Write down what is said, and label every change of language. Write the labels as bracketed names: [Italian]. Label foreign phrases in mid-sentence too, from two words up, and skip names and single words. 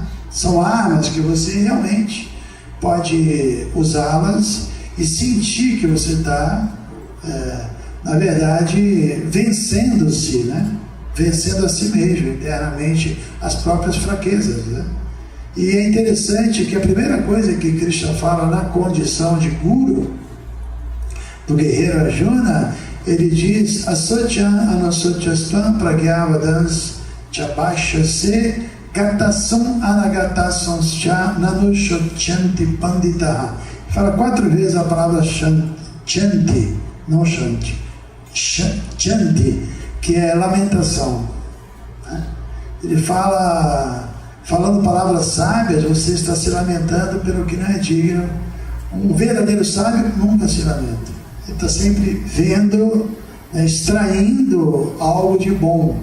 [Portuguese] São armas que você realmente pode usá-las e sentir que você está, na verdade, vencendo-se, né? Vencendo a si mesmo, internamente, as próprias fraquezas, né? E é interessante que a primeira coisa que Krishna fala na condição de guru do guerreiro Arjuna, ele diz: [Sanskrit] अशोच्यान् अन्वशोचस्त्वं प्रज्ञावादान् च भाषसे गतासून् अगतासून् च नानुशोचन्ति पण्डिताः. [Portuguese] Fala 4 vezes a palavra chanti, não shanti, chanti, que é lamentação, né? Ele fala, falando palavras sábias, você está se lamentando pelo que não é digno. Um verdadeiro sábio nunca se lamenta. Ele está sempre vendo, né, extraindo algo de bom.